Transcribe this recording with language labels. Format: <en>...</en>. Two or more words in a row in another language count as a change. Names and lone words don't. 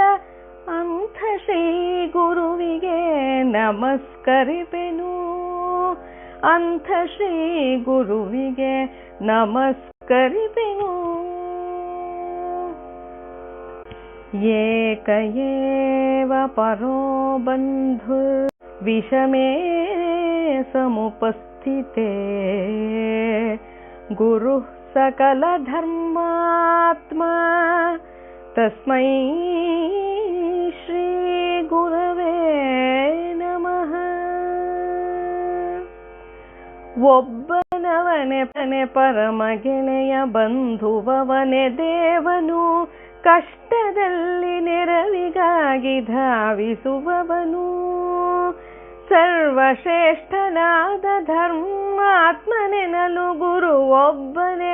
<kn>ಅಂಥ ಶ್ರೀ ಗುರುವಿಗೆ ನಮಸ್ಕರಿಪೆನು. ಅಂಥ ಶ್ರೀ ಗುರುವಿಗೆ ನಮಸ್ಕರಿಪೆನು.</kn> <sa>ಏಕ ಏವ ಪರೋ ಬಂಧು ವಿಷಮೇ ಸಮುಪಸ್ಥಿತೇ, ಗುರುಃ ಸಕಲ ಧರ್ಮಾತ್ಮ ತಸ್ಮೈ ಶ್ರೀ ಗುರವೇ ನಮಃ.</sa> <kn>ಒಬ್ಬನವನೇ ಪರಮ ಗೆಳೆಯ ಬಂಧುವವನೇ ದೇವನು, ಕಷ್ಟದಲ್ಲಿ ನೆರವಿಗಾಗಿ ಧಾವಿಸುವವನು, ಸರ್ವಶ್ರೇಷ್ಠನಾದ ಧರ್ಮಾತ್ಮನೆನಲು ಗುರು ಒಬ್ಬನೇ.</kn>